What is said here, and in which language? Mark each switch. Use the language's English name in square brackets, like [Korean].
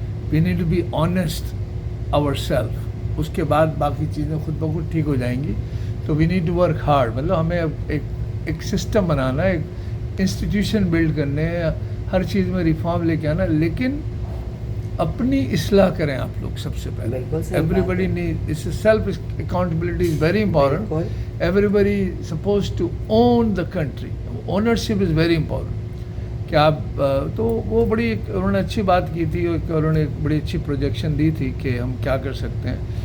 [English] we need to be honest our self, [Urdu] اس کے بعد باقی چیزیں خود بخود ٹھیک ہو جائیں گی. تو [English] we need to work hard, [Urdu] مطلب ہمیں ایک سسٹم بنانا, ایک انسٹیٹیوشن بلڈ کرنے, ہر چیز میں ریفارم لے کے آنا, لیکن اپنی اصلاح کریں آپ لوگ سب سے پہلے. [English] Everybody need self accountability is very important. Everybody suppose to own the country. Ownership is very important. [Urdu] کہ آپ تو وہ بڑی انہوں نے اچھی بات کی تھی, انہوں نے ایک بڑی اچھی پروجیکشن دی تھی کہ ہم کیا کر سکتے ہیں.